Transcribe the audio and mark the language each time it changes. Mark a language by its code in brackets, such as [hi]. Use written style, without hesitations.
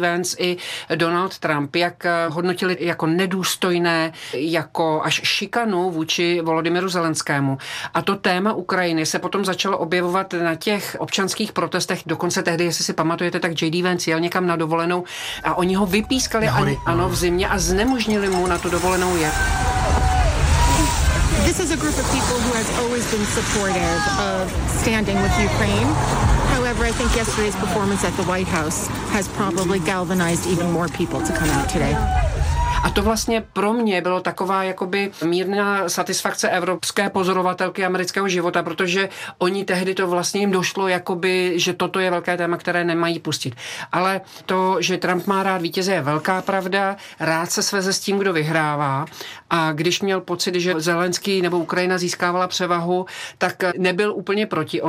[cs] Vance i Donald Trump, jak hodnotili jako nedůstojné, jako až šikanu vůči Volodymyru Zelenskému. A to téma Ukrajiny se potom začalo objevovat na těch občanských protestech, dokonce tehdy, jestli si pamatujete, tak J.D. Vance jel někam na dovolenou a oni ho vypískali ano, v zimě a znemožnili mu na tu dovolenou jet. [en] This is a group of people who has always been supportive of standing with Ukraine. However, I think yesterday's performance at the White House has probably galvanized even more people to come out today. [cs] A to vlastně pro mě bylo taková jakoby mírná satisfakce evropské pozorovatelky amerického života, protože oni tehdy to vlastně jim došlo jakoby, že toto je velké téma, které nemají pustit. Ale to, že Trump má rád vítěze, je velká pravda, rád se sveze s tím, kdo vyhrává a když měl pocit, že Zelenský nebo Ukrajina získávala převahu, tak nebyl úplně proti.